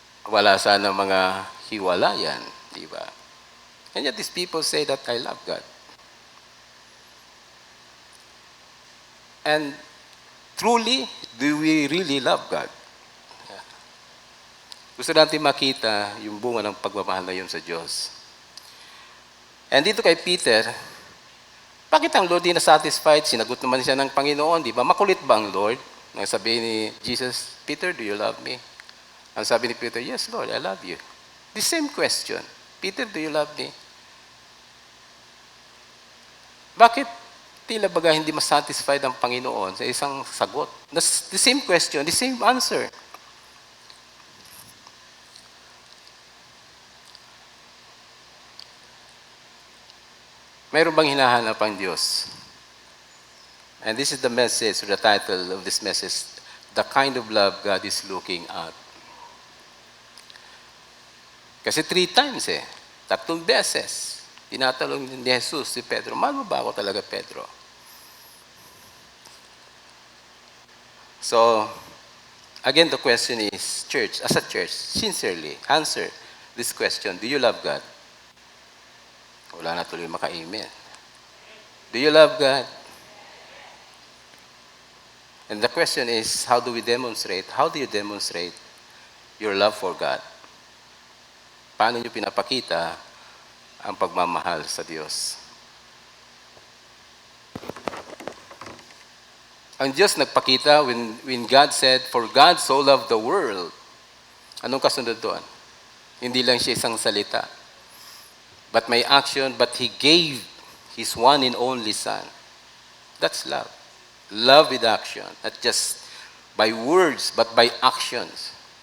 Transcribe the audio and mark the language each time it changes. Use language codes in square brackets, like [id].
[tl] Wala sana mga hiwalayan. Di ba? [en] And yet these people say that I love God. And truly, do we really love God? [tl] Gusto natin makita yung bunga ng pagmamahal na yun sa Diyos. And dito kay Peter, bakit ang Lord di na-satisfied? Sinagot naman siya ng Panginoon, di ba? Makulit ba ang Lord? Nang sabihin ni Jesus, [en] "Peter, do you love me?" [tl] Ang sabi ni Peter, [en] "Yes, Lord, I love you." The same question, "Peter, do you love me?" [tl] Bakit tila baga hindi mas-satisfied ang Panginoon sa isang sagot? [en] The same question, the same answer. [tl] Mayroon bang hinahanap ang Diyos? [en] And this is the message, or the title of this message, "The Kind of Love God is Looking At." [tl] Kasi 3 times 3 beses, tinatanong ni Jesus si Pedro, "Mahal mo ba ako talaga, Pedro?" [en] So, again, the question is, church, as a church, sincerely, answer this question, do you love God? [tl] Wala na tuloy maka-amen. [en] Do you love God? And the question is, how do we demonstrate? How do you demonstrate your love for God? [tl] Paano nyo pinapakita ang pagmamahal sa Diyos? Ang Diyos nagpakita [en] when God said, "For God so loved the world." [tl] Anong kasunod doon? Hindi lang siya isang salita. [en] But may action, but He gave His one and only Son. That's love. Love with action. Not just by words, but by actions.